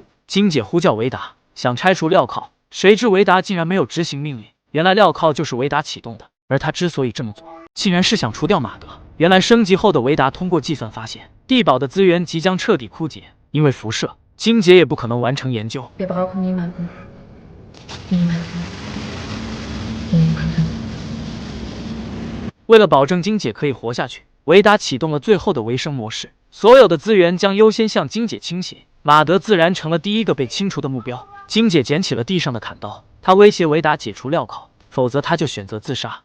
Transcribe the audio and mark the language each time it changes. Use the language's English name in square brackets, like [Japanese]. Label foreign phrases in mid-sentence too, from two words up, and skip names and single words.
[Chinese] 金姐呼叫维达，想拆除镣铐，谁知维达竟然没有执行命令。原来镣铐就是维达启动的，而他之所以这么做，竟然是想除掉马德。原来升级后的维达通过计算发现，地堡的资源即将彻底枯竭，因为辐射，金姐也不可能完成研究。 [German] Wir brauchen niemanden. Niemanden. [Chinese] 为了保证金姐可以活下去，维达启动了最后的维生模式，所有的资源将优先向金姐倾斜，马德自然成了第一个被清除的目标。金姐捡起了地上的砍刀，她威胁维达解除镣铐，否则她就选择自杀。